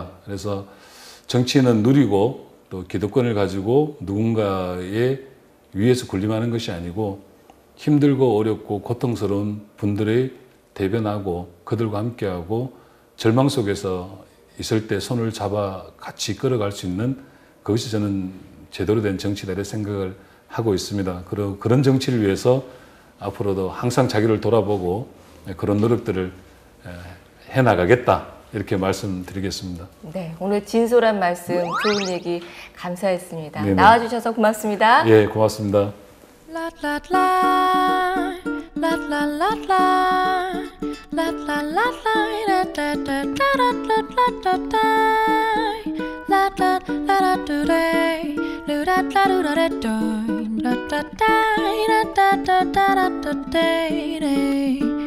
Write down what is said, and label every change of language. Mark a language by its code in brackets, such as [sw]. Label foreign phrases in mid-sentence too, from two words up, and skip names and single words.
[ko] 그래서 정치는 누리고 또 기득권을 가지고 누군가의 위에서 군림하는 것이 아니고 힘들고 어렵고 고통스러운 분들의 대변하고 그들과 함께하고 절망 속에서 있을 때 손을 잡아 같이 끌어갈 수 있는 그것이 저는 제대로 된 정치다 이렇게 생각을 하고 있습니다. 그런 정치를 위해서 앞으로도 항상 자기를 돌아보고 그런 노력들을 해나가겠다 이렇게 말씀드리겠습니다. 네, 오늘 진솔한 말씀, 좋은 얘기 감사했습니다. 네네. 나와주셔서 고맙습니다. 예, 고맙습니다. La la la, la la la la, la la la la, da da da da da da da da, la la la la do day, do da da do da do, da da da da da da da da da day.